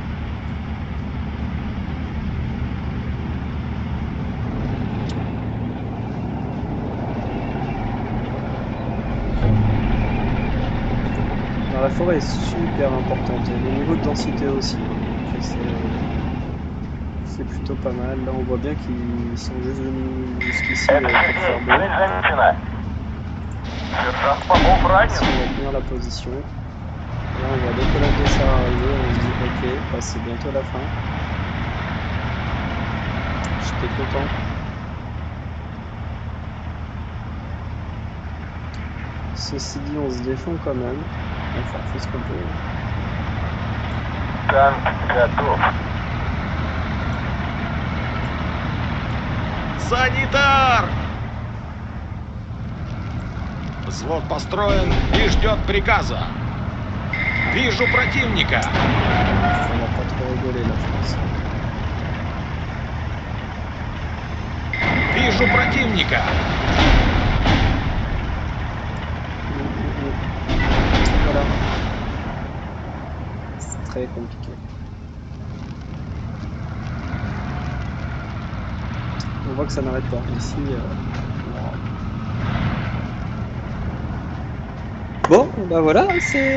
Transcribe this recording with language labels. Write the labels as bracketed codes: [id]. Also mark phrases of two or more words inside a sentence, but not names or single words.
[fr] Alors, la forêt est super importante et le niveau de densité aussi. C'est plutôt pas mal. Là, on voit bien qu'ils sont juste venus jusqu'ici [ru] Это [fr] pour faire [ru] Сергей, [fr] beau. [ru] цель замечена. Сержант Попов [fr] Ici, [ru] ранен. [fr] on va tenir la position. Là, on voit des collègues de chars arriver. On se dit, ok, bah, c'est bientôt la fin. J'étais content. Ceci dit, on se défend quand même. Enfin, on fait ce qu'on peut. [ru] Танк готов. Санитар! Взвод построен и ждет приказа. Вижу противника. [fr] On va pas trop rigoler là, je pense. [ru] Вижу противника. [fr] Voilà. C'est très compliqué. On voit que ça n'arrête pas. Ici, bon, bah voilà, c'est